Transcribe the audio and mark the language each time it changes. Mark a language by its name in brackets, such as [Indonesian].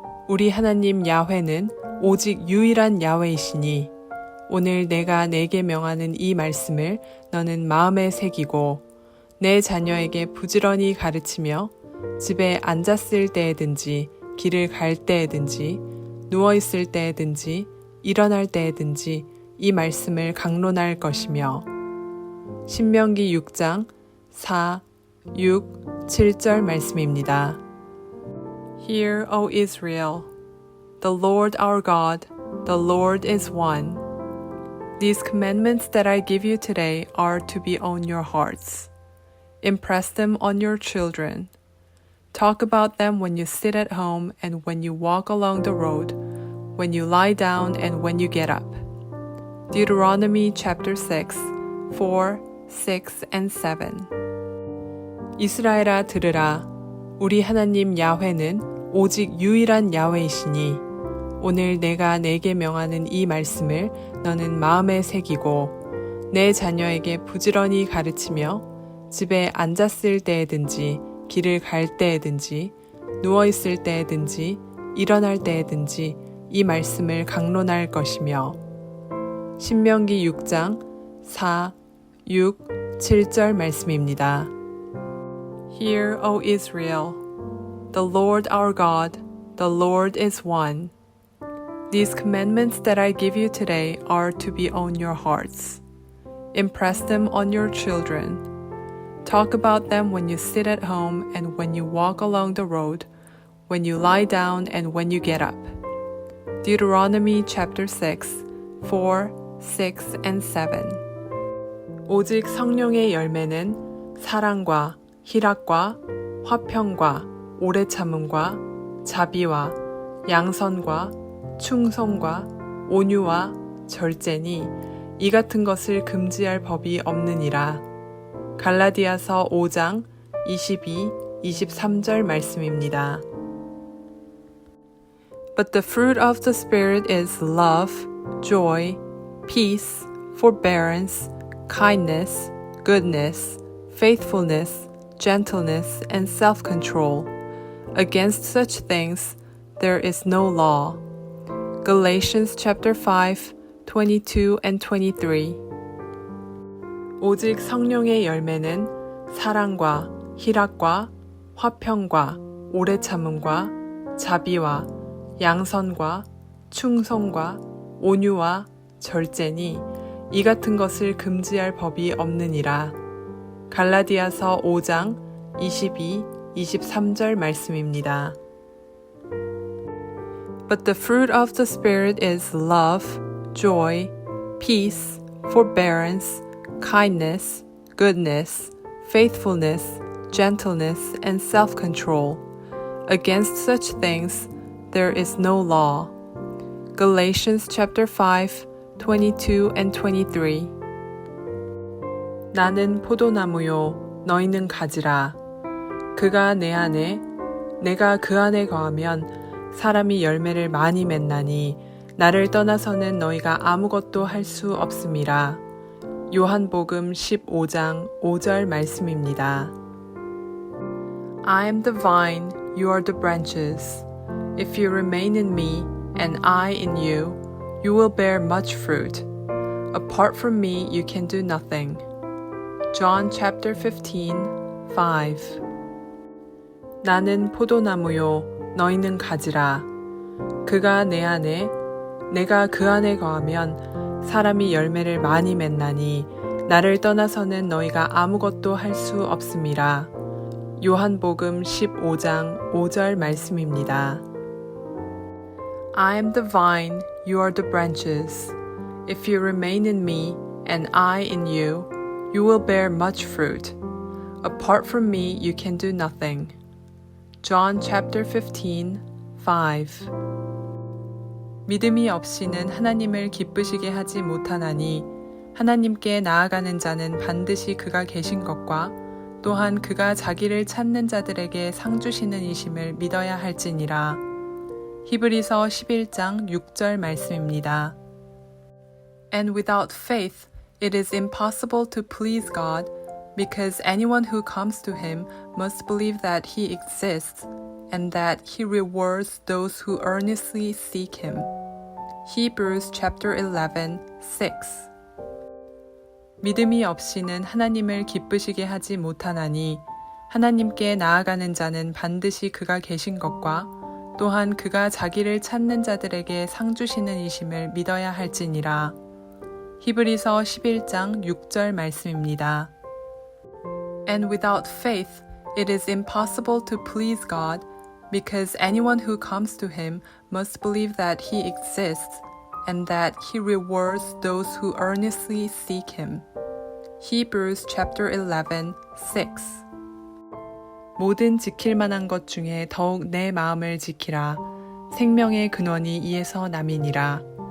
[Korean] 우리 하나님 야훼는 오직 유일한 야훼이시니 오늘 내가 내게 명하는 이 말씀을 너는 마음에 새기고 내 자녀에게 부지런히 가르치며 집에 앉았을 때에든지 길을 갈 때에든지 누워있을 때에든지 일어날 때에든지 이 말씀을 강론할 것이며 신명기 6장 4, 6, 7절 말씀입니다. [English] Hear, O Israel, the Lord our God, the Lord is one. These commandments that I give you today are to be on your hearts. Impress them on your children. Talk about them when you sit at home and when you walk along the road, when you lie down and when you get up. Deuteronomy chapter 6, 4, 6, and 7. [Korean] 이스라엘아 들으라. 우리 하나님 야훼는 오직 유일한 야훼이시니 오늘 내가 내게 명하는 이 말씀을 너는 마음에 새기고 내 자녀에게 부지런히 가르치며 집에 앉았을 때에든지 길을 갈 때에든지 누워있을 때에든지 일어날 때에든지 이 말씀을 강론할 것이며 신명기 6장 4, 6, 7절 말씀입니다. [English] Hear, O Israel, the Lord our God, the Lord is one. These commandments that I give you today are to be on your hearts. Impress them on your children. Talk about them when you sit at home and when you walk along the road, when you lie down and when you get up. Deuteronomy chapter 6, 4, 6, and 7. [Korean] 오직 성령의 열매는 사랑과 희락과 화평과 오래 참음과 자비와 양선과 충성과 온유와 절제니 이 같은 것을 금지할 법이 없느니라. 갈라디아서 5장 22, 23절 말씀입니다. [English] But the fruit of the Spirit is love, joy, peace, forbearance, kindness, goodness, faithfulness, gentleness, and self-control. Against such things there is no law. Galatians chapter 5, 22 and 23. [Korean] 오직 성령의 열매는 사랑과 희락과 화평과 오래 참음과 자비와 양선과 충성과 온유와 절제니 이 같은 것을 금지할 법이 없느니라. 갈라디아서 5장 22, 23절 말씀입니다. [English] But the fruit of the Spirit is love, joy, peace, forbearance, kindness, goodness, faithfulness, gentleness, and self-control. Against such things there is no law. Galatians chapter 5, 22 and 23. [Korean] 나는 포도나무요, 너희는 가지라. 그가 내 안에, 내가 그 안에 거하면 사람이 열매를 많이 맺나니 나를 떠나서는 너희가 아무것도 할 수 없음이라. 요한복음 15장 5절 말씀입니다. [English] I am the vine, you are the branches. If you remain in me, and I in you, you will bear much fruit. Apart from me, you can do nothing. John chapter 15, 5. [Korean] 나는 포도나무요, 너희는 가지라. 그가 내 안에, 내가 그 안에 거하면 사람이 열매를 많이 맺나니 나를 떠나서는 너희가 아무것도 할 수 없음이라. 요한복음 15장 5절 말씀입니다. [English] I am the vine, you are the branches. If you remain in me, and I in you, you will bear much fruit. Apart from me, you can do nothing. John chapter 15, 5. [Korean] 믿음이 없이는 하나님을 기쁘시게 하지 못하나니 하나님께 나아가는 자는 반드시 그가 계신 것과 또한 그가 자기를 찾는 자들에게 상 주시는 이심을 믿어야 할지니라. 히브리서 11장 6절 말씀입니다. [English] And without faith it is impossible to please God, because anyone who comes to him must believe that he exists and that he rewards those who earnestly seek him. Hebrews chapter 11, 6. [Korean] 믿음이 없이는 하나님을 기쁘시게 하지 못하나니 하나님께 나아가는 자는 반드시 그가 계신 것과 또한 그가 자기를 찾는 자들에게 상 주시는 이심을 믿어야 할지니라. 히브리서 11장 6절 말씀입니다. [English] And without faith it is impossible to please God, because anyone who comes to him must believe that he exists and that he rewards those who earnestly seek him. Hebrews chapter 11, 6. [Korean] 모든 지킬 만한 것 중에 더욱 내 마음을 지키라. 생명의 근원이 이에서 남이니라.